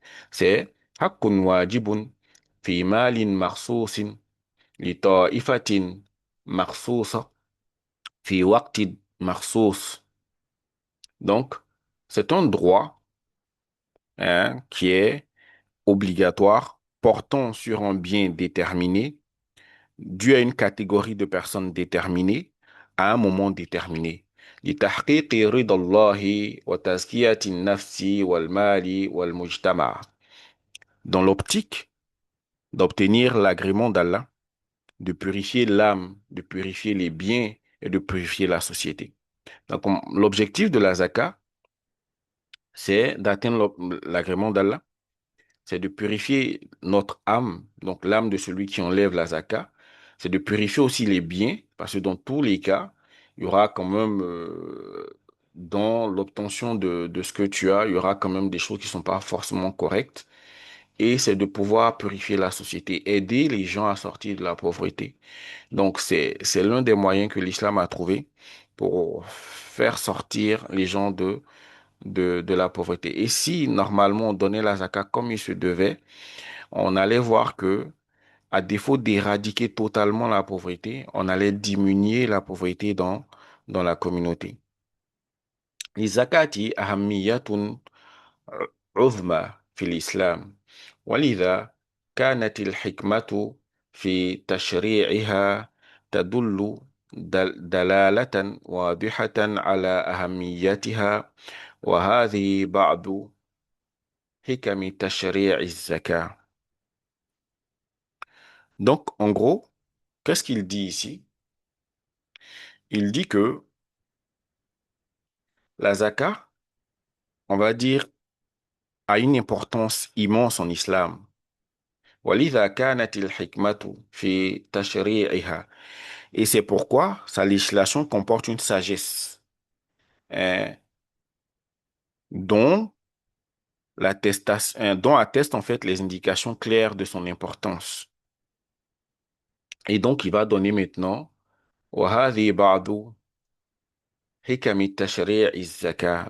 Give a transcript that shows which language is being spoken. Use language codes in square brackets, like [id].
[fr] C'est [ar] حَقٌّ وَاجِبٌ فِي مَالٍ مَخْصُوصٍ لِطَائِفَةٍ مَخْصُوصَةٍ في وقت مخصوص. [fr] Donc, c'est un droit, hein, qui est obligatoire, portant sur un bien déterminé, dû à une catégorie de personnes déterminées, à un moment déterminé. [ar] لتحقيق رضا الله وتزكية النفس والمال والمجتمع. [fr] Dans l'optique d'obtenir l'agrément d'Allah, de purifier l'âme, de purifier les biens et de purifier la société. Donc, l'objectif de la zakat, c'est d'atteindre l'agrément d'Allah, c'est de purifier notre âme, donc l'âme de celui qui enlève la zakat, c'est de purifier aussi les biens, parce que dans tous les cas, il y aura quand même, dans l'obtention de ce que tu as, il y aura quand même des choses qui ne sont pas forcément correctes, et c'est de pouvoir purifier la société, aider les gens à sortir de la pauvreté. Donc, c'est l'un des moyens que l'islam a trouvé pour faire sortir les gens de la pauvreté. Et si, normalement, on donnait la zakat comme il se devait, on allait voir que, à défaut d'éradiquer totalement la pauvreté, on allait diminuer la pauvreté dans la communauté. [ar] للزكاة أهمية عظمى في الإسلام، ولذا كانت الحكمة في تشريعها تدل دلالة واضحة على أهميتها، وهذه بعض حكم تشريع الزكاة. [fr] Donc, en gros, qu'est-ce qu'il dit ici? Il dit que la zakat, on va dire, a une importance immense en islam. [ar] ولذا كانت الحكمة في تشريعها. [fr] Et c'est pourquoi sa législation comporte une sagesse, hein, dont dont attestent en fait les indications claires de son importance. Et donc, il va donner maintenant [ar] وهذه بعض حكم التشريع الزكاة.